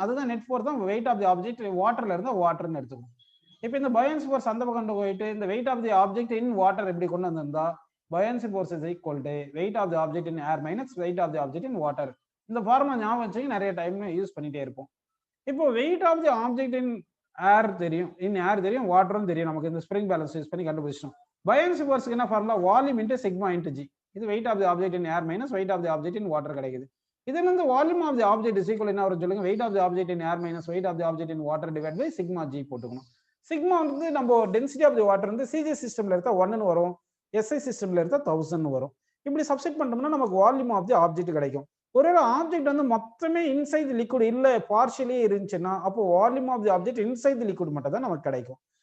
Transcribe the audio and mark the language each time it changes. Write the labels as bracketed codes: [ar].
[ta] அதுதான் net force தான் weight of the object வாட்டர்ல இருந்தா வாட்டர்னு எடுத்துக்கிறோம். இப்போ இந்த பயோஎன்சி ஃபோர்ஸ் அந்த பக்கம் கொண்டு போயிட்டு இந்த weight of the object in water எப்படி கொண்டு வந்திருந்தா [en] buoyancy force is equal to weight of the object in air minus weight of the object in water. [ta] இந்த ஃபார்முலா ஞாபகம் வச்சு நிறைய டைம் யூஸ் பண்ணிட்டே இருப்போம். இப்போ [en] weight of the object in air [ta] தெரியும், in air தெரியும், வாட்டரும் தெரியும். நமக்கு இந்த ஸ்ப்ரிங் பேலன்ஸ் யூஸ் பண்ணி கண்டுபிடிச்சோம். buoyancy force என்ன formula, volume into sigma into G. இது [en] weight of the object in air minus weight of the object in water [ta] கிடைக்குது. இதுல இருந்து volume of the object is equal என்ன வரும் சொல்லுங்க, [en] weight of the object in air minus weight of the object in water divided by sigma g [ta] போட்டுக்கணும். Sigma வந்து நம்ம density of the water வந்து சிஜி சிஸ்டம்ல எடுத்தா 1ன்னு வரும், எஸ்ஐ சிஸ்டம்ல எடுத்தா 1000 வரும். இப்படி சப்ஸ்டிட் பண்ணோம்னா நமக்கு வால்யூம் ஆஃப் தி ஆப்ஜெக்ட் கிடைக்கும். ஒருவேளை ஆப்ஜெக்ட் வந்து மொத்தமே இன்சைட் லிக்விட் இல்ல பார்ஷியலி இருந்துச்சுன்னா அப்போ volume of the object inside liquid மட்டும் தான் நமக்கு கிடைக்கும்.